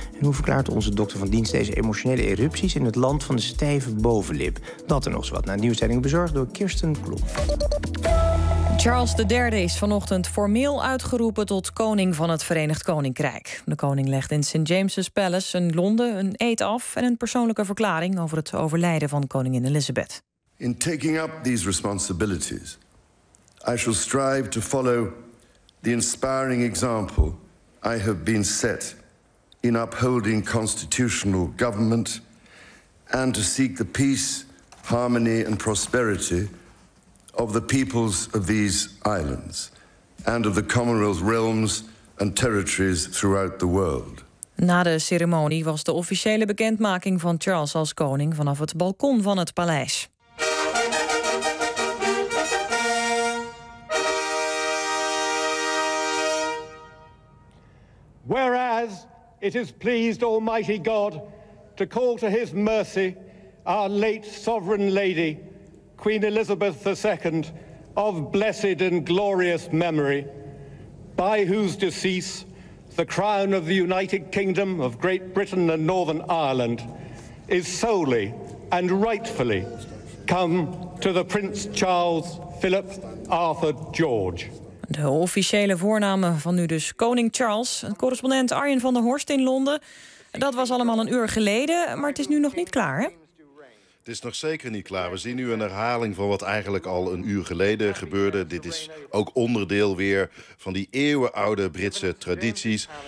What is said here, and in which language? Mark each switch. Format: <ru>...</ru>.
<nl>En hoe verklaart onze dokter van dienst deze emotionele erupties in het land van de stijve bovenlip? Dat en nog eens wat. Na nieuwstelling bezorgd door Kirsten Klomp. Charles III is vanochtend formeel uitgeroepen tot koning van het Verenigd Koninkrijk. De koning legt in St. James's Palace in Londen een eed af en een persoonlijke verklaring over het overlijden van koningin Elizabeth.</nl> <en>In taking up these responsibilities, I shall strive to follow the inspiring example I have been set in upholding constitutional government and to seek the peace, harmony and prosperity of the peoples of these islands and of the Commonwealth realms and territories throughout the world.</en> <nl>Na de ceremonie was de officiële bekendmaking van Charles als koning vanaf het balkon van het paleis.</nl> <en>Whereas it has pleased Almighty God to call to his mercy our late sovereign lady Queen Elizabeth II, of blessed and glorious memory, by whose decease the crown of the United Kingdom of Great Britain and Northern Ireland is solely and rightfully come to the Prince Charles Philip Arthur George.</en> <nl>De officiële voorname van nu dus koning Charles. Een correspondent Arjen van der Horst in Londen. Dat was allemaal een uur geleden, maar het is nu nog niet klaar, hè? Het is nog zeker niet klaar. We zien nu een herhaling van wat eigenlijk al een uur geleden gebeurde. Dit is ook onderdeel weer van die eeuwenoude Britse tradities.</nl>